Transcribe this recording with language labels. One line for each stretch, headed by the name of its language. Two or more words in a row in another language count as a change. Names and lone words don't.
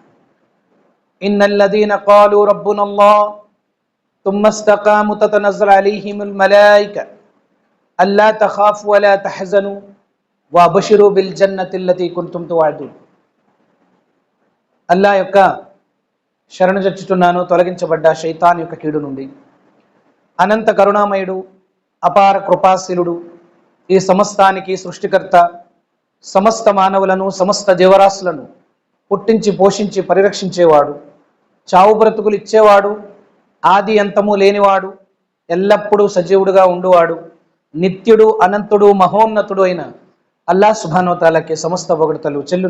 Arabic: إن الذين قالوا ربنا الله ثم استقاموا تتنزل عليهم الملائكة ألا تخافوا ولا تحزنوا وابشروا بالجنة التي كنتم توعدون
Telugu: అల్లా యొక్క శరణు జొచ్చుచున్నాను తొలగించబడ్డ శైతాన్ యొక్క కీడు నుండి. అనంత కరుణామయుడు, అపార కృపాశీలుడు, ఈ సమస్తానికి సృష్టికర్త, సమస్త మానవులను సమస్త జీవరాశులను పుట్టించి పోషించి పరిరక్షించేవాడు, చావు బ్రతుకులు ఇచ్చేవాడు, ఆది అంతము లేనివాడు, ఎల్లప్పుడూ సజీవుడుగా ఉండువాడు, నిత్యుడు అనంతుడు మహోన్నతుడు అయిన
Arabic: الله سبحانه وتعالى
Telugu: సమస్త పొగడ్తలు చెల్లును.